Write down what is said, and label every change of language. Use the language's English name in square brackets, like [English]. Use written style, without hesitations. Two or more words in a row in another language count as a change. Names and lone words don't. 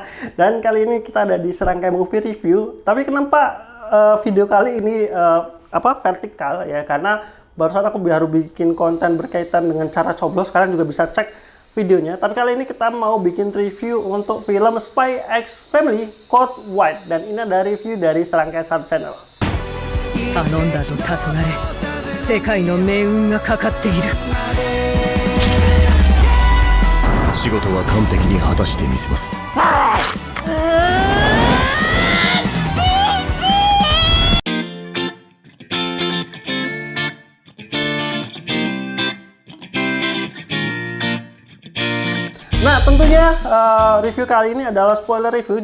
[Indonesian] Dan kali ini kita ada di Serangkai Movie Review. Tapi kenapa video kali ini vertikal ya? Karena barusan aku baru bikin konten berkaitan dengan cara coblos. Kalian juga bisa cek videonya. Tapi kali ini kita mau bikin review untuk film Spy X Family Code White. Dan ini ada review dari Serangkai satu channel. [Japanese] 頼んだぞ黄昏、世界の命運がかかっている。仕事は完璧に果たしてみせます。 [Indonesian] Nah, tentunya review kali ini adalah spoiler review.